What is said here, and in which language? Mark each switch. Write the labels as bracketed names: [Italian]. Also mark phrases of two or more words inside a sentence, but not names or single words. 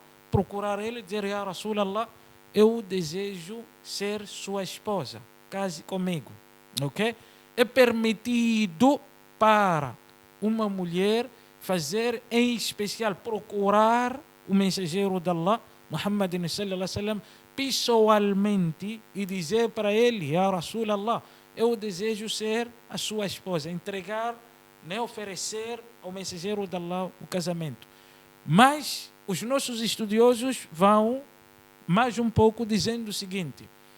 [Portuguese] Procurar ele e dizer: [Arabic] يا رسول الله, [Portuguese] eu desejo ser sua esposa, case comigo. Ok? É permitido para uma mulher fazer em especial, procurar o mensageiro de Allah, Muhammad [Arabic] صلى الله عليه وسلم, [Portuguese] pessoalmente e dizer para ele: [Arabic] يا رسول الله, [Portuguese] eu desejo ser a sua esposa, entregar, né, oferecer ao mensageiro de Allah o casamento. Mas os nossos estudiosos vão mais um pouco dizendo o seguinte: